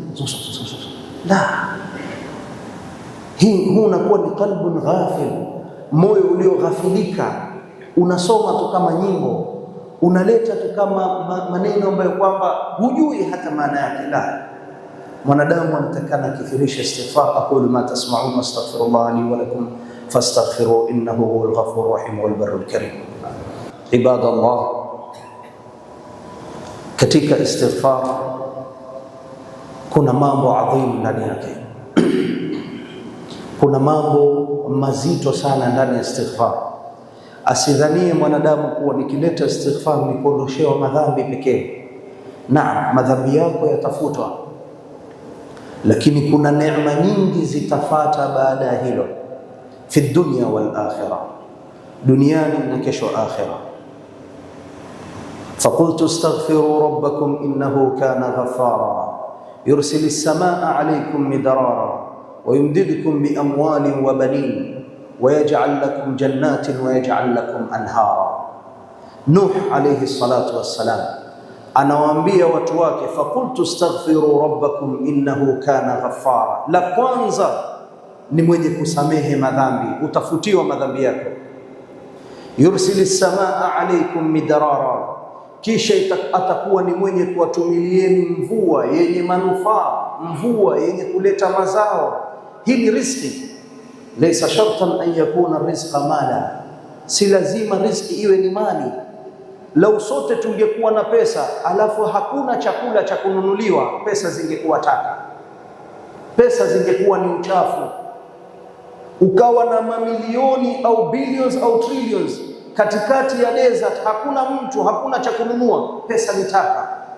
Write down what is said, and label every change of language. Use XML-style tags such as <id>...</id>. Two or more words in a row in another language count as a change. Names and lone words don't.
<sw>La, huu unakuwa ni</sw> <ar>قلب غافل,</ar> <sw>moyo ulioghafilika. Unasoma tu kama nyimbo, unaleta tu kama maneno ambayo kwamba hujui hata maana yake. La, mwanadamu anatakana kithirisha istighfar.</sw> <ar>أقول ما تسمعون أستغفر الله لي ولكم فاستغفروه إنه هو الغفور الرحيم والبر الكريم.</ar> <sw>Ibadallah, katika istighfar kuna mambo adhimu ndani yake. Kuna mambo mazito sana ndani ya istighfar. Asidhanie mwanadamu kuwa nikileta istighfar ni kuondoshewa madhambi pekee. Naam, madhambi yako yatafutwa, lakini kuna neema nyingi zitafata baada ya hilo,</sw> <ar>في الدنيا والآخرة,</ar> <sw>duniani na kesho akhirah.</sw> <ar>فقلت استغفروا ربكم إنه كان غفارا يرسل السماء عليكم مدرارا ويمددكم بأموال وبنين ويجعل لكم جنات ويجعل لكم أنهارا. نوح عليه الصلاة والسلام</ar> <sw>anawaambia watu wake,</sw> <ar>فقلت استغفروا ربكم إنه كان غفارا.</ar> <sw>La kwanza ni mwenye kusamehe madhambi, utafutiwa madhambi yako.</sw> <ar>يرسل السماء عليكم مدرارا,</ar> <sw>kisha atakuwa ni mwenye kuwatumilieni mvua yenye manufaa, mvua yenye kuleta mazao. Hii ni riziki.</sw> <ar>ليس شرطا أن يكون رزقا مالا,</ar> <sw>si lazima riziki iwe ni mali. Lau sote tungekuwa na pesa alafu hakuna chakula cha kununuliwa, pesa zingekuwa taka, pesa zingekuwa ni uchafu. Ukawa na mamilioni au billions au trillions katikati ya desert, hakuna mtu, hakuna cha kununua, pesa ni taka.</sw>